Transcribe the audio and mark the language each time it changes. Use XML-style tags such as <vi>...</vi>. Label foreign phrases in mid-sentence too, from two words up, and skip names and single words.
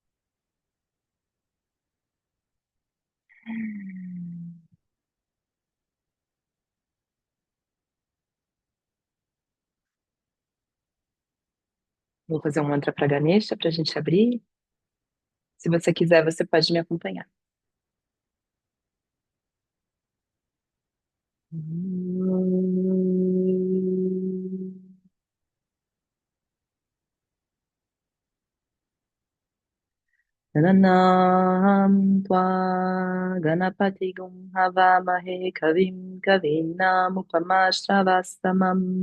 <pt>Vou fazer um mantra para Ganesha para a gente abrir. Se você quiser, você pode me acompanhar.</pt> <sa>गणानां त्वा गणपतिं हवामहे कविं कवीनाम् उपमश्रवस्तमम्</sa>